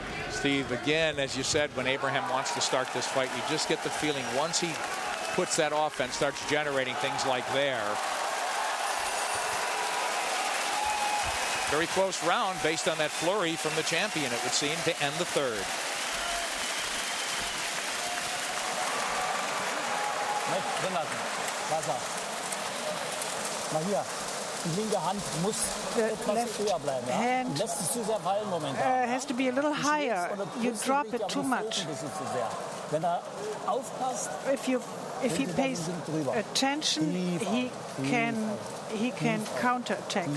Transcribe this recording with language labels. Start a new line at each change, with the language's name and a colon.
English: Steve, again, as you said, when Abraham wants to start this fight, you just get the feeling once he puts that offense, starts generating things like there. Very close round based on that flurry from the champion, it would seem, to end the third.
German: Mahir, die linke Hand muss etwas höher bleiben. Ja? Du lässt es zu sehr fallen momentan.
English: Has to be a little higher. You drop it too much.
German: Wenn er aufpasst,
English: if he pays attention, he can counterattack.